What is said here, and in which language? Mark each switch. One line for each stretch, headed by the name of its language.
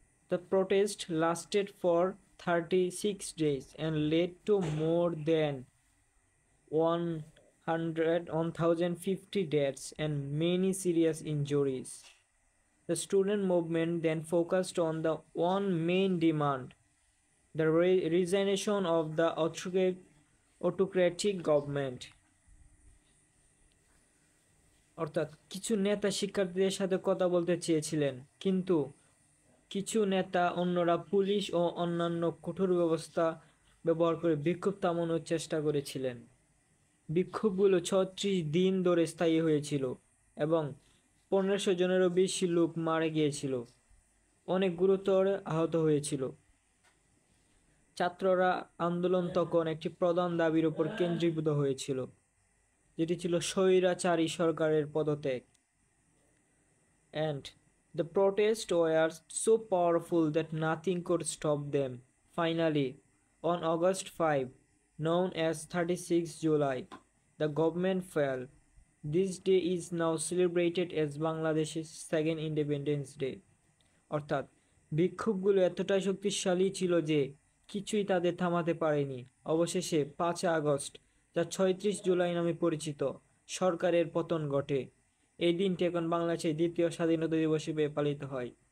English: The protest lasted for 36 days and led to more than 1,050 deaths and many serious injuries. The student movement then focused on the one main demand: the resignation of the autocratic government.
Bangla: অর্থাৎ কিছু নেতা শিক্ষার্থীদের সাথে কথা বলতে চেয়েছিলেন, কিন্তু কিছু নেতা অন্যরা পুলিশ ও অন্যান্য কঠোর ব্যবস্থা ব্যবহার করে বিক্ষোভ থামানোর চেষ্টা করেছিলেন। বিক্ষোভগুলো 36 দিন ধরে স্থায়ী হয়েছিল এবং 1500 জনেরও বেশি লোক মারা গিয়েছিল, অনেক গুরুতর আহত হয়েছিল। ছাত্ররা আন্দোলন তখন একটি প্রধান দাবির উপর কেন্দ্রীভূত হয়েছিল, যেটি ছিল স্বৈরাচারী সরকারের পদত্যাগ।
English: And the protests were so powerful that nothing could stop them. Finally, on August 5, known as 36 July, the government fell. This day is now celebrated as Bangladesh's second Independence Day.
Bangla: অর্থাৎ বিক্ষোভগুলো এতটাই শক্তিশালী ছিল যে কিছুই তাদের থামাতে পারেনি। অবশেষে 5 আগস্ট, যা 36 জুলাই নামে পরিচিত, সরকারের পতন ঘটে। এই দিনটি এখন বাংলাদেশের দ্বিতীয় স্বাধীনতা দিবস হিসেবে পালিত হয়।